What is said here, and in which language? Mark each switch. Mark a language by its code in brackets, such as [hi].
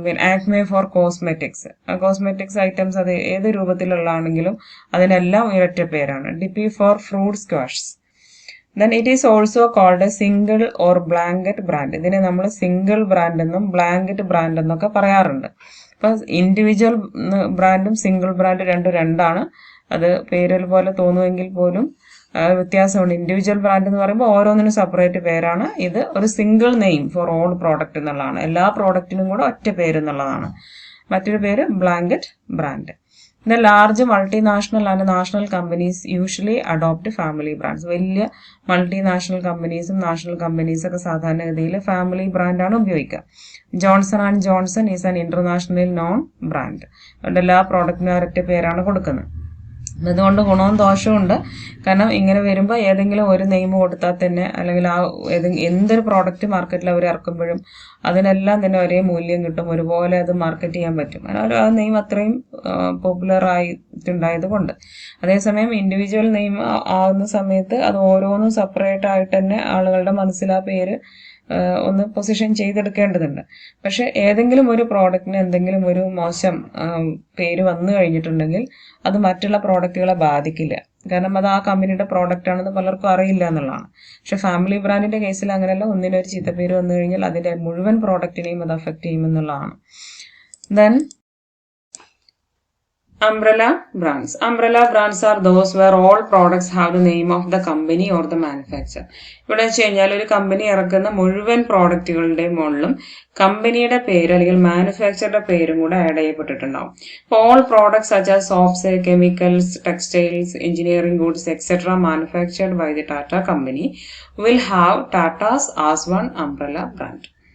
[en] Acme for cosmetics. [ml] Cosmetics items അത് ഏത് രൂപത്തിലുള്ളതാണെങ്കിലും അതിനെല്ലാം ഒരൊറ്റ പേരാണ്. [en] DP for fruit squash. Then it is also called a single or blanket brand. [ml] ഇതിനെ നമ്മൾ സിംഗിൾ ബ്രാൻഡ് എന്നും ബ്ലാങ്കറ്റ് ബ്രാൻഡ് എന്നൊക്കെ പറയാറുണ്ട്. അപ്പൊ ഇൻഡിവിജ്വൽ ബ്രാൻഡും സിംഗിൾ ബ്രാൻഡ് രണ്ടാണ്. അത് പേരിൽ പോലെ തോന്നുമെങ്കിൽ പോലും വ്യത്യാസമുണ്ട്. ഇൻഡിവിജ്വൽ ബ്രാൻഡ് എന്ന് പറയുമ്പോൾ ഓരോന്നിനും സെപ്പറേറ്റ് പേരാണ്. ഇത് ഒരു [en] single name for all product [ml] എന്നുള്ളതാണ്. എല്ലാ പ്രോഡക്റ്റിനും കൂടെ ഒറ്റ പേര് എന്നുള്ളതാണ്. മറ്റൊരു പേര് blanket brand. [en] The large multinational and national companies usually adopt family brands. [ml] വലിയ മൾട്ടിനാഷണൽ കമ്പനീസും നാഷണൽ കമ്പനീസും ഒക്കെ സാധാരണഗതിയിൽ ഫാമിലി ബ്രാൻഡാണ് ഉപയോഗിക്കുക. [en] Johnson and Johnson is an international known brand. [ml] അതുകൊണ്ട് എല്ലാ പ്രോഡക്റ്റിനും ഒരൊറ്റ പേരാണ് കൊടുക്കുന്നത്. അതുകൊണ്ട് ഗുണവും ദോഷവും ഉണ്ട്. കാരണം ഇങ്ങനെ വരുമ്പോൾ ഏതെങ്കിലും ഒരു നെയിം കൊടുത്താൽ തന്നെ, അല്ലെങ്കിൽ ആ എന്തൊരു പ്രോഡക്റ്റ് മാർക്കറ്റിൽ അവർ ഇറക്കുമ്പോഴും അതിനെല്ലാം തന്നെ ഒരേ മൂല്യം കിട്ടും, ഒരുപോലെ അത് മാർക്കറ്റ് ചെയ്യാൻ പറ്റും. കാരണം ആ നെയിം അത്രയും പോപ്പുലർ ആയിട്ടുണ്ടായത് കൊണ്ട്. അതേസമയം ഇൻഡിവിജ്വൽ നെയിം ആവുന്ന സമയത്ത് അത് ഓരോന്നും സെപ്പറേറ്റ് ആയിട്ട് തന്നെ ആളുകളുടെ മനസ്സിൽ ആ പേര് ഒന്ന് പൊസിഷൻ ചെയ്തെടുക്കേണ്ടതുണ്ട്. പക്ഷെ ഏതെങ്കിലും ഒരു പ്രോഡക്റ്റിന് എന്തെങ്കിലും ഒരു മോശം പേര് വന്നു കഴിഞ്ഞിട്ടുണ്ടെങ്കിൽ അത് മറ്റുള്ള പ്രോഡക്റ്റുകളെ ബാധിക്കില്ല. കാരണം അത് ആ കമ്പനിയുടെ പ്രോഡക്റ്റ് ആണെന്ന് പലർക്കും അറിയില്ല എന്നുള്ളതാണ്. പക്ഷെ ഫാമിലി ബ്രാൻഡിന്റെ കേസിൽ അങ്ങനെയല്ല. ഒന്നിനൊരു ചീത്തപ്പേര് വന്നു കഴിഞ്ഞാൽ അതിന്റെ മുഴുവൻ പ്രോഡക്റ്റിനെയും അത് affect ചെയ്യുമെന്നുള്ളതാണ്. [en] Then umbrella brands. Umbrella brands are those where all products have the name of the company or the manufacturer. [ml] ഇവിടെ വെച്ച് കഴിഞ്ഞാൽ ഒരു കമ്പനി ഇറക്കുന്ന മുഴുവൻ പ്രോഡക്റ്റുകളുടെയും മുകളിലും കമ്പനിയുടെ പേര് അല്ലെങ്കിൽ മാനുഫാക്ചറുടെ പേരും കൂടെ add ചെയ്യപ്പെട്ടിട്ടുണ്ടാവും. [en] All products such as soaps, chemicals, textiles, engineering goods etcetera manufactured by the Tata company will have Tata's as one umbrella brand.